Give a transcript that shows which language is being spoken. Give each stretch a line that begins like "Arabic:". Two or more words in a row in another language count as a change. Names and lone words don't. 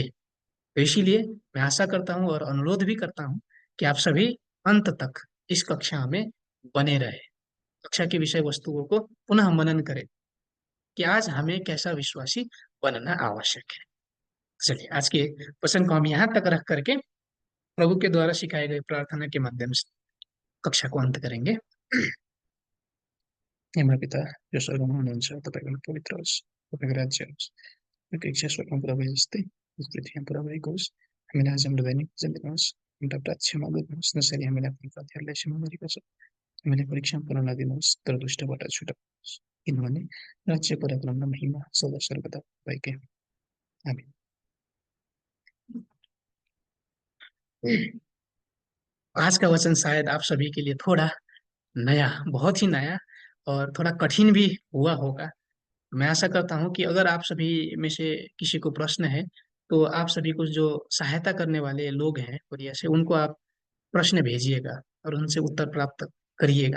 Hindi: तो इसीलिए मैं आशा करता हूँ और अनुरोध भी करता हूँ कि आप सभी अंत तक इस कक्षा में बने रहे, कक्षा की विषय वस्तुओं को पुनः मनन करें कि आज हमें कैसा विश्वासी बनना आवश्यक है। चलिए, आज के वचन को हम यहाँ तक रख करके प्रभु के द्वारा सिखाए गए प्रार्थना के माध्यम से कक्षा को अंत करेंगे।
Nepali: हे हमारे पिता जो स्वर्गमा हुनुहुन्छ, तपाईँको पवित्र होस्, तपाईँको राज्य होस्, तपाईँको इच्छा स्वर्गमा पुरा भए जस्तै यस पृथ्वीमा पुरा भएको होस्। हामीलाई आज हाम्रो दैनिक भोजन दिनुहोस्, हाम्रा अपराध क्षमा गर्नुहोस्, जसरी हामीले आफ्ना अपराधीहरूलाई क्षमा गरेका छौँ। हामीलाई परीक्षामा पर्न नदिनुहोस्, तर दुष्टबाट छुटाउनुहोस्, किनभने राज्य, पराक्रम र महिमा सदा सर्वदा तपाईँकै हुन्। आमीन।
Hindi: आज का वचन शायद आप सभी के लिए थोड़ा नया, बहुत ही नया और थोड़ा कठिन भी हुआ होगा। मैं आशा करता हूँ कि अगर आप सभी में से किसी को प्रश्न है, तो आप सभी को जो सहायता करने वाले लोग हैं कोरिया से, उनको आप प्रश्न भेजिएगा और उनसे उत्तर प्राप्त करिएगा।